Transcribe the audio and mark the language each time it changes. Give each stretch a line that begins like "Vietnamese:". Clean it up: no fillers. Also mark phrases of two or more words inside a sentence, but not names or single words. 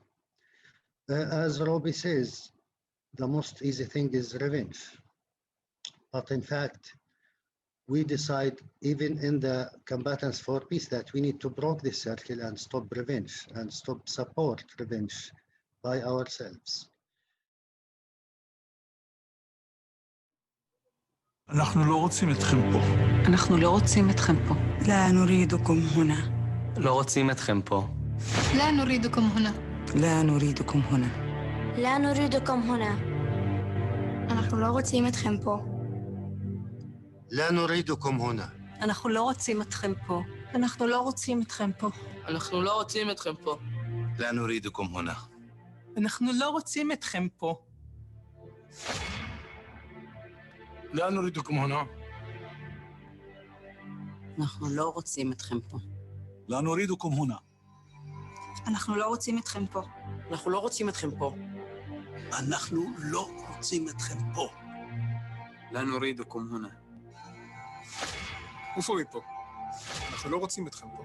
English: As Robbie says, the most easy thing is revenge. But in fact, we decide, even in the combatants for peace, that we need to break this circle and stop revenge and stop support revenge by ourselves.
Hebrew: אנחנו לא רוצים אתכם פה. אנחנו לא רוצים אתכם פה.
Arabic: لا نريدكم هنا.
Hebrew: לא רוצים אתכם פה.
Arabic: لا نريدكم هنا. لا نريدكم هنا. لا نريدكم هنا.
Hebrew: אנחנו לא רוצים אתכם פה.
Arabic: لا نريدكم هنا.
Hebrew: אנחנו לא רוצים אתכם פה. אנחנו לא רוצים אתכם פה. אנחנו לא רוצים אתכם פה.
Arabic: لا نريدكم هنا.
Hebrew: אנחנו לא רוצים אתכם פה.
Arabic: لا نريدكم هنا.
Hebrew: אנחנו לא רוצים אתכם פה.
Arabic: لا نريدكم هنا.
Hebrew: אנחנו לא רוצים אתכם פה. אנחנו לא רוצים אתכם פה. אנחנו לא רוצים אתכם פה.
Arabic: لا نريدكم هنا.
Hebrew: עופו מפה. אנחנו לא רוצים אתכם פה.